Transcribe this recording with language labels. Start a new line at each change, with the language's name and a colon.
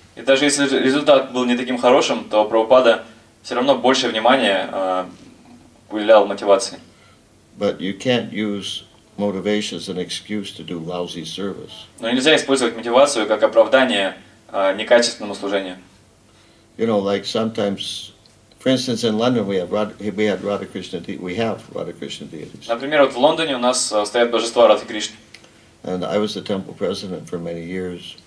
Russian: И даже если результат был не таким хорошим, то Прабхупада все равно больше внимания уделял мотивации.
English: But you can't use motivation as an excuse to do lousy service.
Russian: Но нельзя использовать мотивацию как оправдание некачественному служению.
English: You know, like sometimes, for instance, in London we have Radha Krishna deities.
Russian: Например, вот в Лондоне у нас стоят божества Радхи Кришны.
English: And I was the temple president for many years.